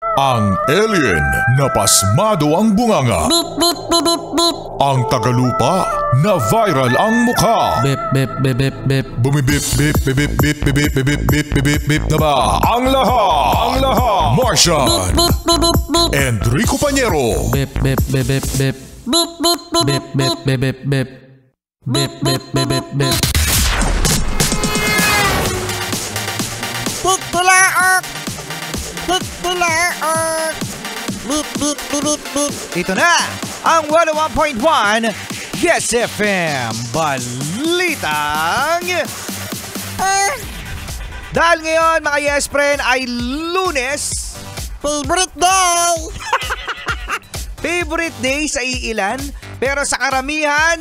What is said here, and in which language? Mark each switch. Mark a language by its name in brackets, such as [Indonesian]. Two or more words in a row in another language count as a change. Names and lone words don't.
[Filipino] Ang alien na pasmado ang bunganga. Beep, beep, beep, beep, beep. Ang tagalupa na viral ang mukha. Beep, beep, beep, beep, beep. Bumibip, bip, bip, bip, bip, bip, bip, bip, bip, bip, bip na ba? Ang lahat. Martian. Beep, beep, beep, beep. Enrico Pañero. Beep, beep, beep, beep, beep. Beep, beep, beep, beep, beep, beep, beep, beep. Beep, beep, beep, beep, beep. Titilaok! Titilaok! Beep, beep, beep, beep, beep. Ito na ang 101.1 Yes FM Balitang Dahil ngayon mga Yes Friend ay Lunes, [English] Favorite day! favorite day [Filipino] sa iilan, pero sa karamihan,